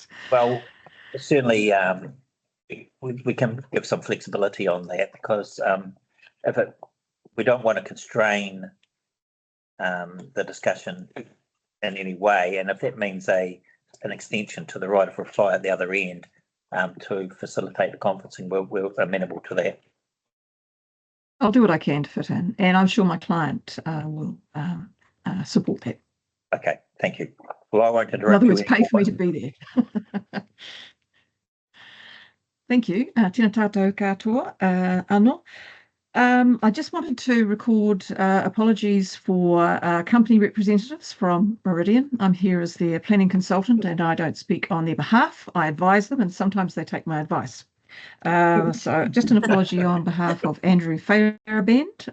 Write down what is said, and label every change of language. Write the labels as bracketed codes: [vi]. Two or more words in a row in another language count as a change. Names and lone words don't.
[en] Well, certainly we can give some flexibility on that, because we don't want to constrain the discussion in any way, and if that means an extension to the right of reply at the other end to facilitate the conferencing, we're amenable to that. I'll do what I can to fit in, and I'm sure my client will support that. Okay, thank you. Well, I won't interrupt you. In other words, pay for me to be there. Thank you. [mi] Tēnā tātou katoa, anō. [en] I just wanted to record apologies for company representatives from Meridian. I'm here as their planning consultant, and I don't speak on their behalf. I advise them, and sometimes they take my advice. So just an apology on behalf of Andrew Fairbairn.